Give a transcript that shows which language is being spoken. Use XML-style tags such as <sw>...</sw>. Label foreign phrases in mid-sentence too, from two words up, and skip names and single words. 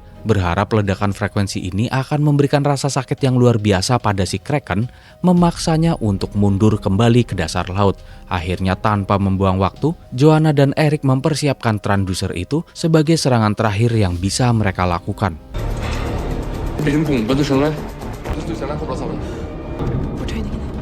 <id>Berharap ledakan frekuensi ini akan memberikan rasa sakit yang luar biasa pada si Kraken, memaksanya untuk mundur kembali ke dasar laut. Akhirnya tanpa membuang waktu, Joanna dan Eric mempersiapkan transducer itu sebagai serangan terakhir yang bisa mereka lakukan.</id> <no>Det blir en bombe, du skjønner. Transduseren er koblet sammen. Fortøyningene.</no>